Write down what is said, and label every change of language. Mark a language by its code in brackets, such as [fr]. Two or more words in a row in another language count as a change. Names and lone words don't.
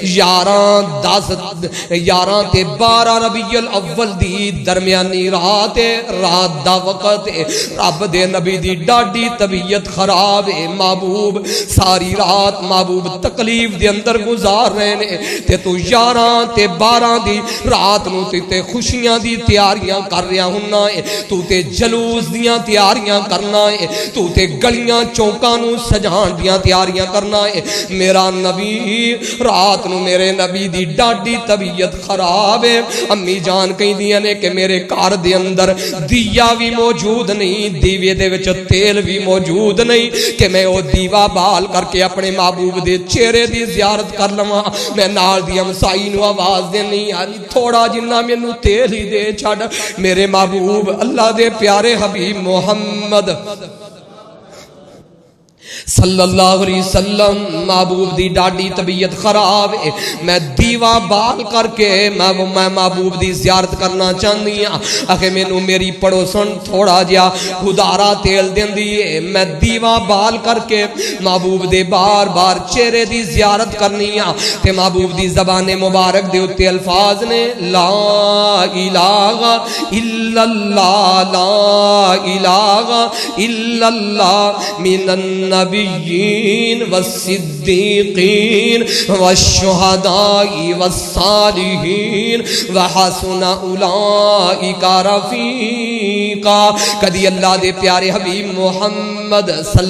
[pa] 11 تے 12 ربیع الاول دی درمیانی رات دا وقت رب دے نبی دی ڈاڈی طبیعت خراب ہے محبوب ساری رات محبوب تکلیف دے اندر گزار رہے نے تے تو 11 تے 12 دی رات نو تے خوشیاں دی تیاریاں کر رہا ہونا ہے تو تے جلوس دیاں تیاریاں کرنا ہے تو تے گلیاں چوکاں نو سجان دیاں تیاریاں کرنا ہے میرا نبی رات نو میرے نبی دی ڈاڈی طبیعت خراب ہے امی جان کہیں دیاں نے کہ میرے گھر دے اندر دیا بھی موجود نہیں دیوے دے وچ تیل بھی موجود نہیں کہ میں او دیوا بال کر کے اپنے محبوب دے چہرے دی زیارت کر لواں میں نال دی ہمسائی نو آواز دے نہیں آنی تھوڑا جنہ مینوں تیل ہی دے چھڑ میرے محبوب اللہ دے پیارے حبیب محمد صلی اللہ علیہ وسلم محبوب دی ڈاڈی طبیعت خراب ہے میں دیوا بال کر کے میں محبوب دی زیارت کرنا چاہنی ہاں اکھے مینوں میری پڑوسن تھوڑا جیا خدارا تیل دین دیئے میں دیوا بال کر کے محبوب دے بار بار چہرے دی زیارت کرنی ہاں تے محبوب دی زبان مبارک دے اتے الفاظ نے [ar] لا الہ الا اللہ لا الہ الا اللہ من النبیین والصدیقین والشہداء والصالحین وحسن اولئک رفیقا [pa] کدی اللہ دے پیارے حبیب محمد صلی